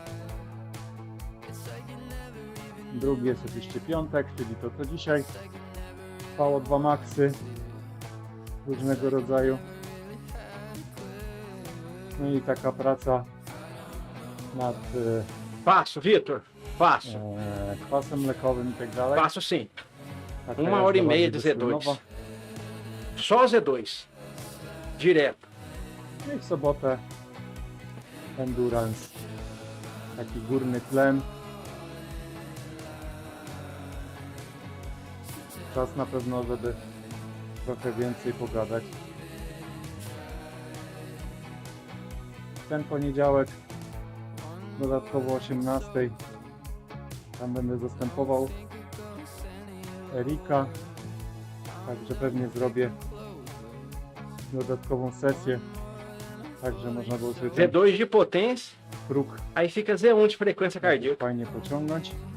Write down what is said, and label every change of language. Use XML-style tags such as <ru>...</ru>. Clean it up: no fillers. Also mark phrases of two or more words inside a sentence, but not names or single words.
<pl>Drugi jest oczywiście piątek, czyli to co dzisiaj. Vo2Maxy różnego rodzaju. No i taka praca nad</pl> <pt>Faço, Vitor. Faço.</pt> <pl>kwasem mlekowym i tak dalej.</pl> <pt>Faço sim.</pt> <pl>Taka</pl> <pt>1 hora e</pt> <pl>jazda</pl> <pt>meia</pt> <pl>bardziej</pl> <pt>de Z2.</pt> <pl>wystronowa.</pl> <pt>Só Z2. Direto.</pt> <pl>No i w sobotę endurance, taki górny tlen. Czas na pewno, żeby trochę więcej pogadać. Ten poniedziałek dodatkowo o 18:00 tam będę zastępował Erika, także pewnie zrobię dodatkową sesję, także można było sobie ten</pl> <pt>Z2 de potência,</pt> <pl>próg</pl> <pt>aí fica Z1 de frequência cardíaca.</pt> <pl>fajnie pociągnąć.</pl>